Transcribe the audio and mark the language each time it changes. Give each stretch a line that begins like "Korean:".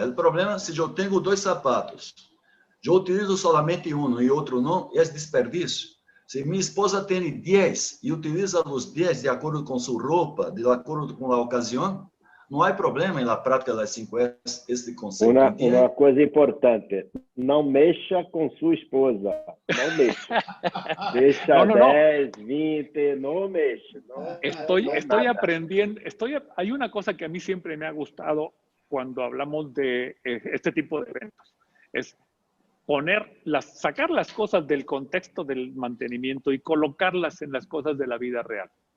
Spanish: El problema es si yo tengo 2 zapatos, yo utilizo solamente uno y otro no, es desperdicio. Si mi esposa tiene 10 y utiliza los 10 de acuerdo con su ropa, de acuerdo con la ocasión, no hay problema en la práctica de las 5S, este concepto.
Portuguese: Uma coisa importante, não mexa com sua esposa, não mexa. Deixa
Spanish: No.
Portuguese: 10, 20, no mexa. No,
Spanish: Estoy aprendiendo, hay una cosa que a mí siempre me ha gustado cuando hablamos de este tipo de eventos, es sacar las cosas del contexto del mantenimiento y colocarlas en las cosas de la vida real.